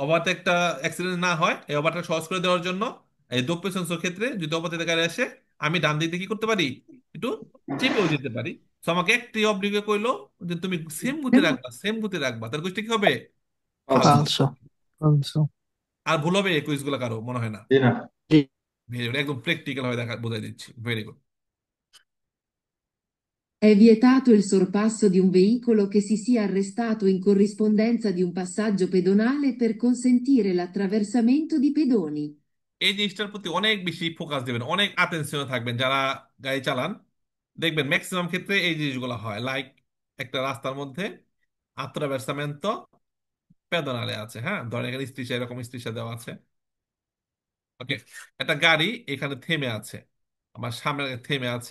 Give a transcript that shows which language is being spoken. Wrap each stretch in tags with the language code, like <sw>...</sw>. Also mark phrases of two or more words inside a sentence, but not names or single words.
<bn>ওভারটেকটা অ্যাক্সিডেন্ট না হয়, এই ওভারটেক সহজ করে দেওয়ার জন্য এই</bn> <it>doppio senso</it> <bn>ক্ষেত্রে যদি ওভারটেক গাড়ি আসে, আমি ডান দিক দিয়ে কি করতে পারি, একটু চেপেও দিতে পারি। তো আমাকে একটি অব্লিগে কইলো যে তুমি সেম গতি রাখবা, সেম গতি রাখবা, তার গোষ্ঠী কি হবে? ফালসো।</bn> <it>falso, falso,</it> <bn>আর ভুল হবে এই কুইজগুলো কারো মনে হয় না। জি না। জি,</bn> <en>very good,</en> <bn>একদম প্র্যাকটিক্যাল ভাবে দেখা বোঝাই দিচ্ছি।</bn> <en>very good.</en> <it>È vietato il sorpasso di un veicolo che si sia arrestato in corrispondenza di un passaggio pedonale per consentire l'attraversamento di pedoni.</it> <bn>এই জিনিসটার প্রতি অনেক বেশি ফোকাস দিবেন, অনেক আটেনশনে থাকবেন যারা গাড়ি চালান। দেখবেন ম্যাক্সিমাম ক্ষেত্রে এই জিনিসগুলো হয়, লাইক একটা রাস্তার মধ্যে</bn> <it>attraversamento pedonale</it> <bn>আছে, হ্যাঁ ধরেন এখানে স্ত্রীসা, এরকম স্ত্রীসা দেওয়া আছে। ওকে, একটা গাড়ি এখানে থেমে আছে, আমার সামনে থেমে আছে।</bn>